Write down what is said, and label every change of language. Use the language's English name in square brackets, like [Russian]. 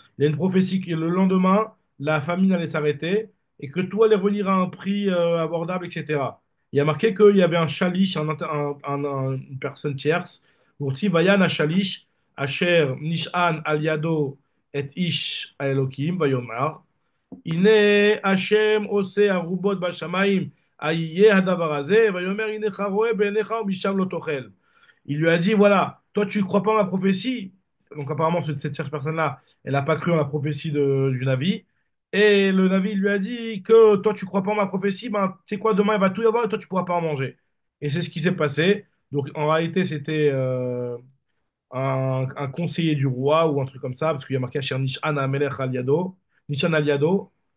[French] Il y a une prophétie que le lendemain, la famine allait s'arrêter et que tout allait revenir à un prix abordable, etc. Il y a marqué qu'il y avait un shalish, une personne tierce, [Hebrew] Urti Vayan a shalish, Asher Nishan al Yado [French] et [Hebrew] Ish a Elohim, Vayomar. הנה השם עושה ערובות בשמיים, איה הדבר הזה, ויאמר הנך רואה בעיניך ומשם לא תאכל. [French] Il lui a dit, voilà, toi tu crois pas en la prophétie. Donc apparemment, cette tierce personne-là, elle n'a pas cru en la prophétie du Navi. Et le Navi lui a dit que toi tu crois pas en ma prophétie, ben tu sais quoi, demain il va tout y avoir et toi tu pourras pas en manger. Et c'est ce qui s'est passé. Donc en réalité, c'était un conseiller du roi ou un truc comme ça, parce qu'il y a marqué [Hebrew] Asher Nishan Amelech Al Yado, [French] Nishan Al Yado.